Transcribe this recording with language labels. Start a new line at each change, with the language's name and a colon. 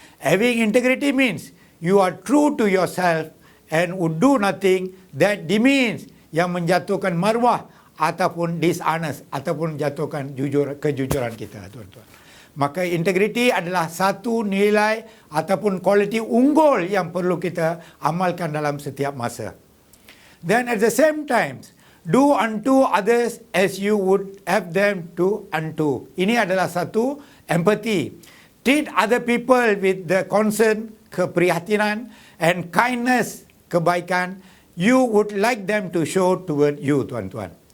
English: Having integrity means you are true to yourself and would do nothing that demeans,
Malay: yang menjatuhkan maruah ataupun
English: dishonest
Malay: ataupun jatuhkan kejujuran kita, tuan-tuan. Maka integriti adalah satu nilai ataupun kualiti unggul yang perlu kita amalkan dalam setiap masa.
English: Then at the same time, do unto others as you would have them do unto.
Malay: Ini adalah satu empathy.
English: Treat other people with the concern,
Malay: keprihatinan,
English: and kindness,
Malay: kebaikan,
English: you would like them to show toward you,
Malay: tuan-tuan.